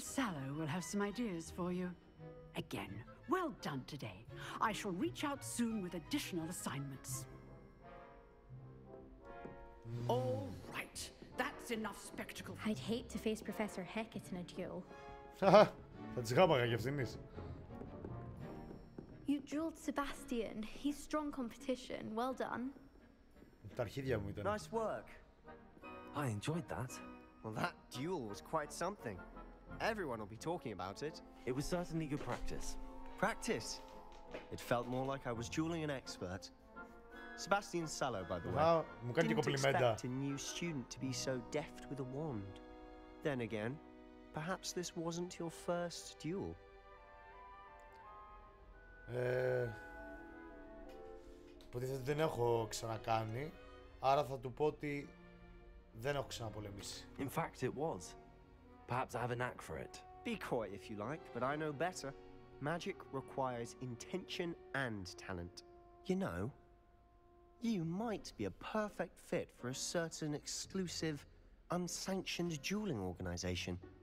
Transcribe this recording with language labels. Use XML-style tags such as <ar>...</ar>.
<en>Sallow will have some ideas for you. Again, well done today. I shall reach out soon with additional assignments. All right, that's enough spectacle. I'd hate to face Professor Hecat in a duel.</en> <el>Θα τις γάμαγα κι ευθυνής.</el> <en>You dueled Sebastian. He's strong competition. Well done.</en> <el>Τα αρχίδια μου ήταν.</el> <en>Nice work. I enjoyed that. Well, that duel was quite something. Everyone will be talking about it. It was certainly good practice. Practice? It felt more like I was dueling an expert. Sebastian Sallow, by the way.</en> <el>Μου κάνει και κομπλιμέντα.</el> <en>Didn't expect a new student to be so deft with a wand. Then again, perhaps this wasn't your first duel.</en> <el>Υποτίθεται δεν έχω ξανακάνει, άρα θα του πω ότι δεν έχω ξαναπολεμήσει.</el> <en>In fact, it was. Perhaps I have a knack for it. Be coy if you like, but I know better. Magic requires intention and talent. You know, you might be a perfect fit for a certain exclusive, unsanctioned dueling organization.</en>